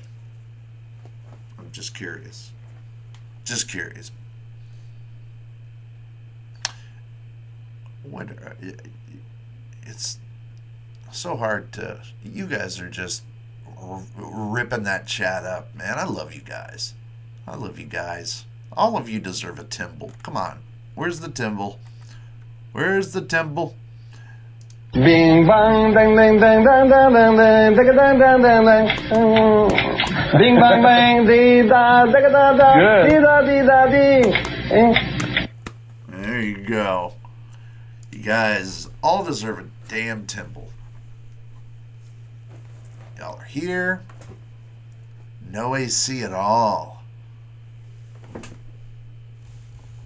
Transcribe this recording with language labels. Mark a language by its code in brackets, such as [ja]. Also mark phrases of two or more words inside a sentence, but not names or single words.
[en] I'm just curious. It's so hard to. You guys are just ripping that chat up, man. I love you guys. All of you deserve a Timble. Come on. Where's the Timble? Bing bang ding ding ding ding ding ding ding ding ding ding ding ding. Bing bang bang dee da da da da dee da dee da dee. There you go. You guys all deserve a damn Timble. Y'all are here. No AC at all.